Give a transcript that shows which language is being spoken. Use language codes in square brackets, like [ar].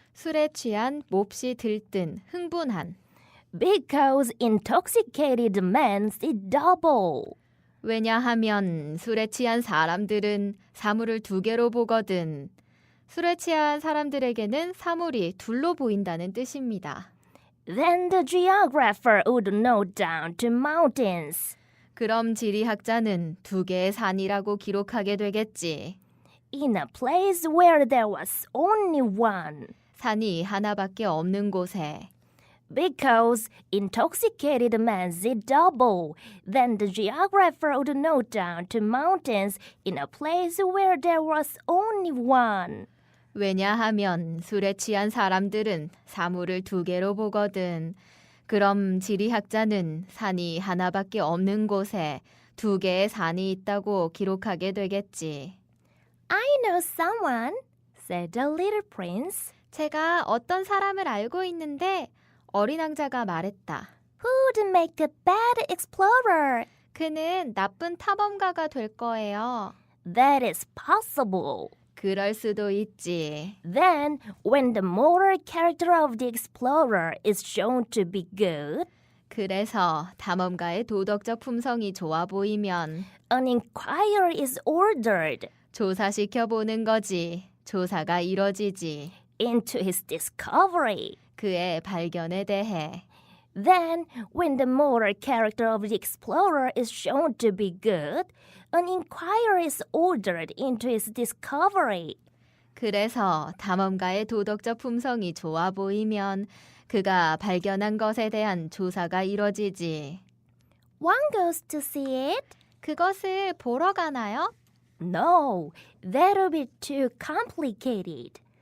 [ko] 술에 취한, 몹시 들뜬, 흥분한. [en] Because intoxicated men see double. [ko] 왜냐하면 술에 취한 사람들은 사물을 두 개로 보거든. 술에 취한 사람들에게는 사물이 둘로 보인다는 뜻입니다. [en] Then the geographer would note down to mountains. [ko] 그럼 지리학자는 두 개의 산이라고 기록하게 되겠지. [en] in a place where there was only one. [ko] 산이 하나밖에 없는 곳에. [en] Because intoxicated men see double, then the geographer would note down to mountains in a place where there was only one. [ko] 왜냐하면 술에 취한 사람들은 사물을 두 개로 보거든. 그럼 지리학자는 산이 하나밖에 없는 곳에 두 개의 산이 있다고 기록하게 되겠지. [en] I know someone, said the little prince, [ko] 제가 어떤 사람을 알고 있는데 어린 왕자가 말했다. [en] who'd make a bad explorer. [ko] 그는 나쁜 탐험가가 될 거예요. [en] That is possible. [ko] 그럴 수도 있지. [en] Then, when the moral character of the explorer is shown to be good, [ko] 그래서 탐험가의 도덕적 품성이 좋아 보이면 [en] an inquiry is ordered [ko] 조사시켜 보는 거지. 조사가 이뤄지지. [en] into his discovery. [ko] 그의 발견에 대해. [en] Then, when the moral character of the explorer is shown to be good, an inquiry is ordered into his discovery. [ko] 그래서 탐험가의 도덕적 품성이 좋아 보이면 그가 발견한 것에 대한 조사가 이뤄지지. [en] One goes to see it? [ko] 그것을 보러 가나요? [en] No, that'll be too complicated.